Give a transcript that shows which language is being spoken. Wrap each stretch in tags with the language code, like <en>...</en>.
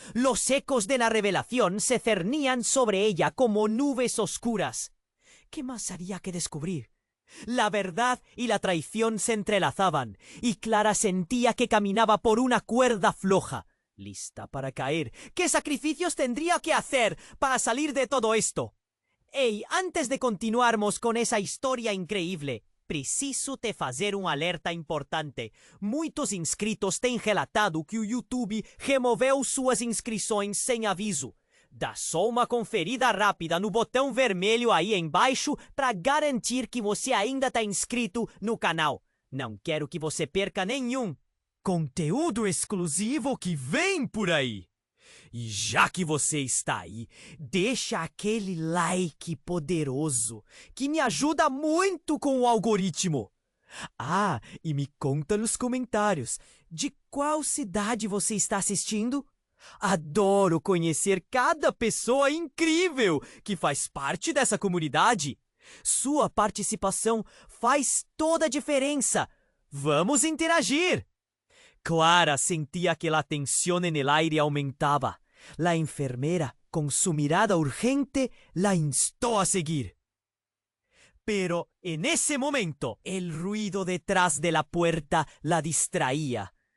<es>Los ecos de la revelación se cernían sobre ella como nubes oscuras. ¿Qué más había que descubrir? La verdad y la traición se entrelazaban, y Clara sentía que caminaba por una cuerda floja, lista para caer. ¿Qué sacrificios tendría que hacer para salir de todo esto?</es> <pt>Ei, antes de continuarmos con essa história increíble, preciso te fazer um alerta importante. Muitos inscritos têm relatado que o YouTube removeu suas inscrições sem aviso. Dá só uma conferida rápida no botão vermelho aí embaixo para garantir que você ainda está inscrito no canal. Não quero que você perca nenhum conteúdo exclusivo que vem por aí. E já que você está aí, deixa aquele like poderoso que me ajuda muito com o algoritmo. Ah, e me conta nos comentários de qual cidade você está assistindo. Adoro conhecer cada pessoa incrível que faz parte dessa comunidade. Sua participação faz toda a diferença. Vamos interagir!</pt> <es>Clara sentía que la tensión en el aire aumentaba. La enfermera, con su mirada urgente, la instó a seguir. Pero en ese momento, el ruido detrás de la puerta la distraía.</es>